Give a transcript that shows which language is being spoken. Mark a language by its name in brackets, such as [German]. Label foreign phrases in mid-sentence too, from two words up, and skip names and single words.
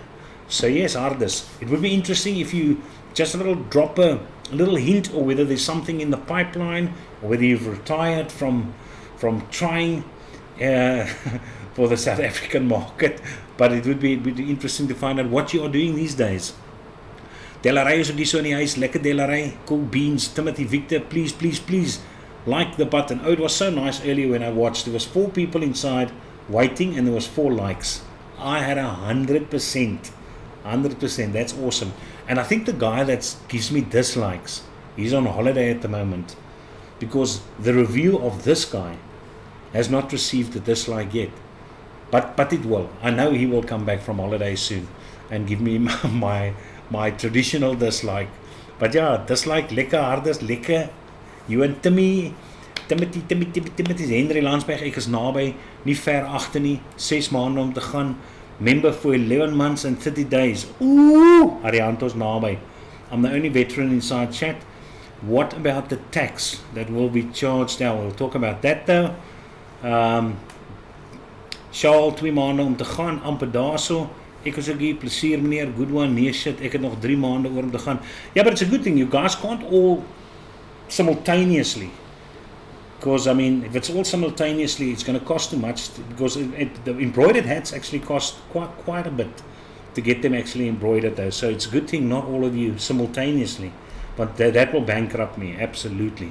[English] So yes, Hardus, it would be interesting if you just drop a little hint, or whether there's something in the pipeline, or whether you've retired from trying for the South African market. But it would be interesting to find out what you are doing these days. [Afrikaans] Delaray is ook hier so in die huis, lekker Delaray, [English] cool beans. Timothy Victor, please like the button. Oh, it was so nice earlier when I watched. There was 4 people inside waiting and there was 4 likes. I had 100%. That's awesome. And I think the guy that gives me dislikes, he's on holiday at the moment, because the review of this guy has not received a dislike yet. But it will. I know he will come back from holiday soon and give me my traditional dislike. But yeah, dislike, [Afrikaans] lekker Hardus, lekker. [English] You and Timothy, [Afrikaans] Henry Landsberg, ek is naby, nie ver agter nie, 6 maande om te gaan. [English] Member for 11 months and 30 days. [Afrikaans] Ooh, Arianto's naby. [English] I'm the only veteran inside chat. What about the tax that will be charged now? We'll talk about that though. [Afrikaans] Shaal, 2 maande om te gaan, amper daarso. Ek is ook hier, plesier meneer, [English] good one, [Afrikaans] nee shit, ek het nog 3 maande oor om te gaan. [English] Yeah, but it's a good thing, you guys can't all simultaneously. Because, I mean, if it's all simultaneously, it's going to cost too much, because the embroidered hats actually cost quite a bit to get them actually embroidered though. So it's a good thing not all of you simultaneously. But that will bankrupt me, absolutely.